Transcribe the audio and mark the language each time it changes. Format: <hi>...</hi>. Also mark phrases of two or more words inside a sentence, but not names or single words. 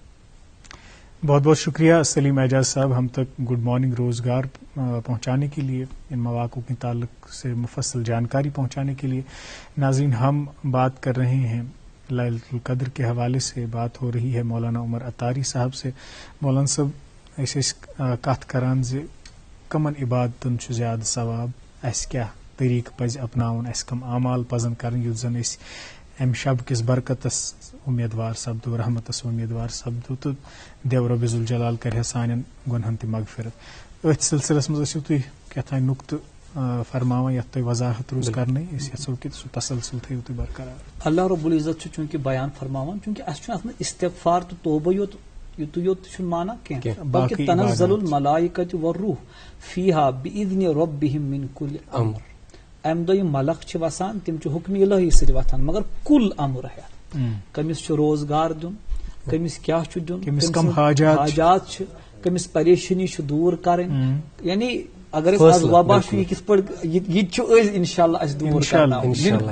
<ur>بہت بہت شکریہ سلیم اعجاز صاحب ہم تک گڈ مارننگ روزگار پہنچانے کے لیے، ان مواقع کے تعلق سے مفصل جانکاری پہنچانے کے لیے. ناظرین، ہم بات کر رہے ہیں لیلۃ القدر کے حوالے سے، بات ہو رہی ہے مولانا عمر عطاری صاحب سے.</ur> <ks>مولانا صاحب اس کت کران زِ کمن عبادتن چھُ زیادٕ ثواب، اس کیا طریقہ پزِ اپناوُن، اس کم اعمال پزن کرن یُتھ زن أسۍ امہِ شب کِس برکتس امیدوار سپدو، رحمتس امیدوار سپدو تہٕ دیو رب ذوالجلال کرِ سانٮ۪ن گۄنہن تہِ مغفرت. أتھۍ سلسلس منٛز ٲسِو تُہۍ کیٛاہتانۍ نُقطہٕ فرماوان یتھ تۄہہِ وضاحت روٗز کرنٕے، أسۍ یژھو کہِ سُہ تسلسل تھٲیِو تُہۍ برقرار.</ks> <ar>اللہ رب العزت</ar> <ks>چھُ چوٗنٛکہِ بیان فرماوان، چوٗنٛکہِ اَسہِ چھُنہٕ اتھ منٛز استغفار تہٕ توبہٕ یُتُے یوت چھُنہٕ مانان کینٛہہ، بلکہِ</ks> <ar>تنزل الملائکۃ والروح فیہا بإذن ربہم من کل امر.</ar> <ks>امہِ دۄہ یِم ملک چھِ وسان تِم چھِ حُکمہِ الہی سۭتۍ وتھان، مگر</ks> <ar>کل امر</ar> <ks>ہٮ۪تھ. کٔمِس چھُ روزگار دیُن، کٔمِس کیاہ چھُ دیُن، کٔمِس کم حاجات چھِ، کٔمِس پریشٲنی چھِ دوٗر کرٕنۍ. یعنی اگر أسۍ آز وبا چھُ یہِ کِتھ پٲٹھۍ یہِ تہِ چھُ أسۍ انشاءاللہ اَسہِ دوٗر کرناوُن.</ks>